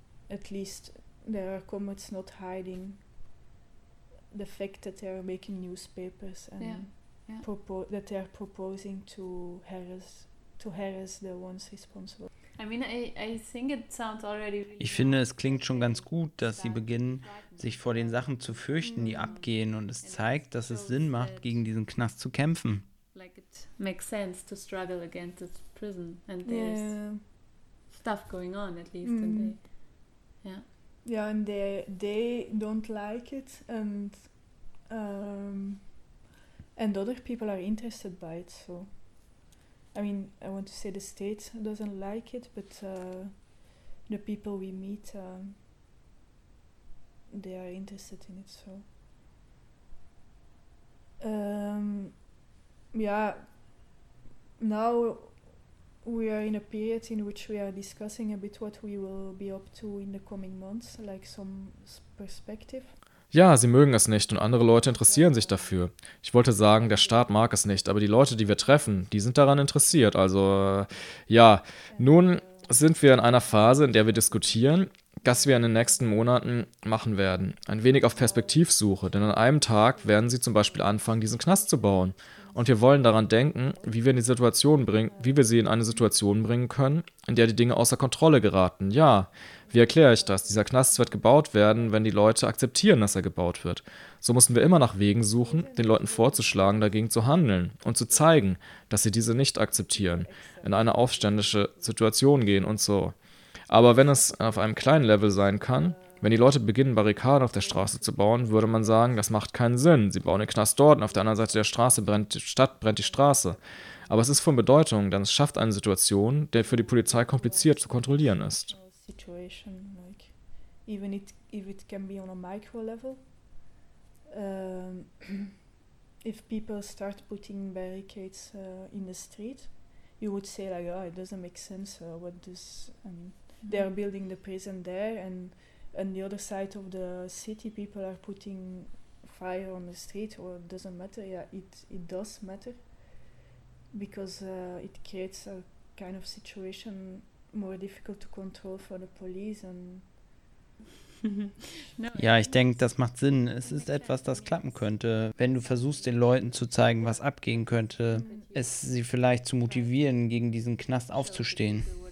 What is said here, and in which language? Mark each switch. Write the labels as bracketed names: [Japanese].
[English] at least there are comrades not hiding the fact that they are making newspapers and that they are proposing to harass the ones responsible. [German] Ich finde, es klingt schon ganz gut, dass sie beginnen, sich vor den Sachen zu fürchten, die abgehen, und es zeigt, dass es Sinn macht, gegen diesen Knast zu kämpfen. [English] Like it makes sense to struggle against this prison, and there's stuff going on at least. Mm. And they don't like it, and other people are interested by it. So, I mean, I want to say the state doesn't like it, but the people we meet, they are interested in it. So. Now we are in a period in which we are discussing a bit what we will be up to in the coming months, like some perspective. [German] Ja, sie mögen es nicht und andere Leute interessieren sich dafür. Ich wollte sagen, der Staat mag es nicht, aber die Leute, die wir treffen, die sind daran interessiert. Also, ja, nun sind wir in einer Phase, in der wir diskutieren, was wir in den nächsten Monaten machen werden. Ein wenig auf Perspektivsuche, denn an einem Tag werden sie zum Beispiel anfangen, diesen Knast zu bauen. Und wir wollen daran denken, wie wir sie in eine Situation bringen können, in der die Dinge außer Kontrolle geraten. Ja, wie erkläre ich das? Dieser Knast wird gebaut werden, wenn die Leute akzeptieren, dass er gebaut wird. So müssen wir immer nach Wegen suchen, den Leuten vorzuschlagen, dagegen zu handeln und zu zeigen, dass sie diese nicht akzeptieren, in eine aufständische Situation gehen und so. Aber wenn es auf einem kleinen Level sein kann, wenn die Leute beginnen, Barrikaden auf der Straße zu bauen, würde man sagen, das macht keinen Sinn. Sie bauen den Knast dort und auf der anderen Seite der Straße brennt die Straße. Aber es ist von Bedeutung, denn es schafft eine Situation, die für die Polizei kompliziert zu kontrollieren ist. [English] Situation, like, even if it can be on a micro level, if people start putting barricades in the street, you would say like, oh, it doesn't make sense, what does, I mean, they are building the prison there and on the other side of the city people are putting fire on the street, or it doesn't matter. Yeah, it does matter, because it creates a kind of situation more difficult to control for the police and [German] ja, ich denke, das macht Sinn. Es ist etwas, das klappen könnte, wenn du versuchst, den Leuten zu zeigen, was abgehen könnte, es sie vielleicht zu motivieren, gegen diesen Knast aufzustehen.